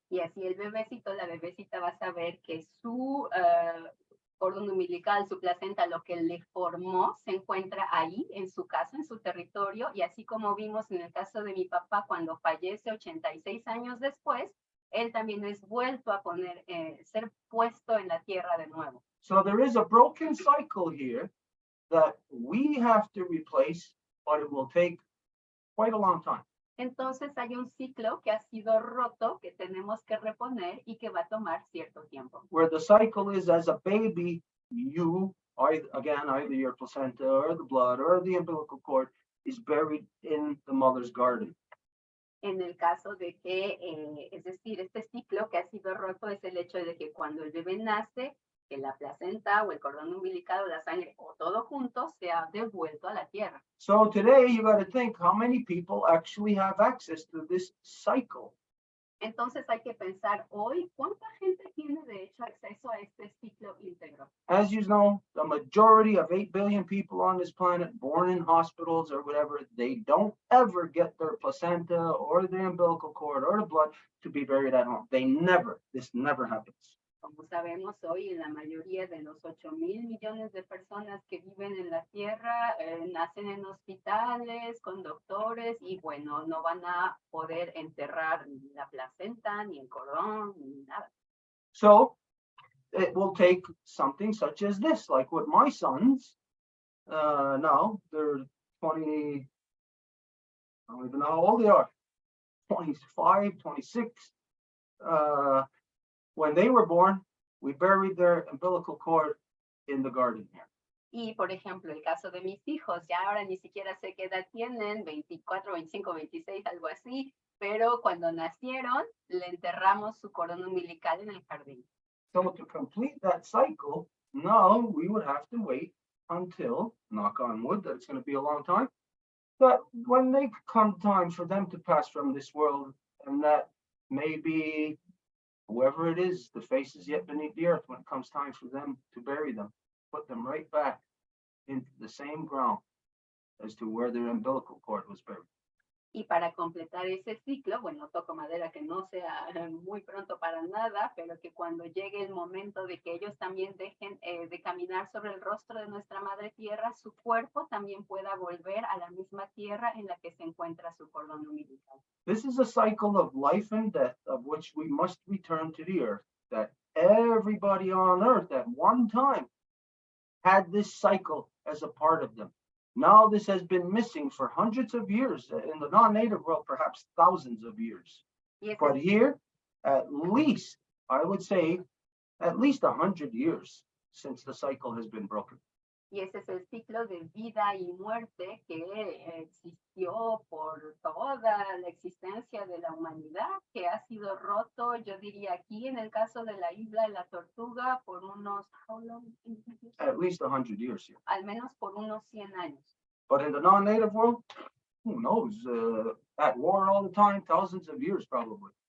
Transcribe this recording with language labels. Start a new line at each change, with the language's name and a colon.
Spanish: Y así el bebecito, la bebecita va a saber que su cordón umbilical, su placenta, lo que le formó, se encuentra ahí, en su casa, en su territorio, y así como vimos en el caso de mi papá, cuando fallece 86 años después, él también es vuelto a poner, ser puesto en la tierra de nuevo.
English: So there is a broken cycle here that we have to replace, but it will take quite a long time.
Spanish: Entonces hay un ciclo que ha sido roto, que tenemos que reponer y que va a tomar cierto tiempo.
English: Where the cycle is, as a baby, you, either your placenta or the blood or the umbilical cord is buried in the mother's garden.
Spanish: En el caso de que, es decir, este ciclo que ha sido roto es el hecho de que cuando el bebé nace, que la placenta o el cordón umbilical o la sangre o todo junto se ha devuelto a la tierra.
English: So today you got to think how many people actually have access to this cycle.
Spanish: Entonces hay que pensar hoy cuánta gente tiene de hecho acceso a este ciclo íntegro.
English: As you know, the majority of 8 billion people on this planet born in hospitals or whatever, they don't ever get their placenta or the umbilical cord or the blood to be buried at home. This never happens.
Spanish: Como sabemos hoy, en la mayoría de los 8,000 millones de personas que viven en la Tierra nacen en hospitales con doctores y bueno, no van a poder enterrar ni la placenta, ni el cordón, ni nada.
English: So it will take something such as this, like with my sons. Now they're 20, I don't even know how old they are, 25, 26. When they were born, we buried their umbilical cord in the garden here.
Spanish: Y, por ejemplo, el caso de mis hijos, ya ahora ni siquiera sé qué edad tienen, 24, 25, 26, algo así, pero cuando nacieron, le enterramos su cordón umbilical en el jardín.
English: So to complete that cycle, now we would have to wait until, knock on wood, that it's going to be a long time, but when they come time for them to pass from this world, and that maybe whoever it is, the face is yet beneath the earth, when it comes time for them to bury them, put them right back into the same ground as to where their umbilical cord was buried.
Spanish: Y para completar ese ciclo, bueno, toco madera que no sea muy pronto para nada, pero que cuando llegue el momento de que ellos también dejen de caminar sobre el rostro de nuestra madre tierra, su cuerpo también pueda volver a la misma tierra en la que se encuentra su cordón umbilical.
English: This is a cycle of life and death of which we must return to the earth, that everybody on earth at one time had this cycle as a part of them. Now this has been missing for hundreds of years, in the non-native world, perhaps thousands of years.
Spanish: Y ese,
English: But here, at least, I would say, at least 100 years since the cycle has been broken.
Spanish: y ese es el ciclo de vida y muerte que existió por toda la existencia de la humanidad, que ha sido roto, yo diría aquí en el caso de la isla de la Tortuga, por unos,
English: how long? At least 100 years here.
Spanish: Al menos por unos 100 años.
English: But in the non-native world, who knows? At war all the time, thousands of years probably.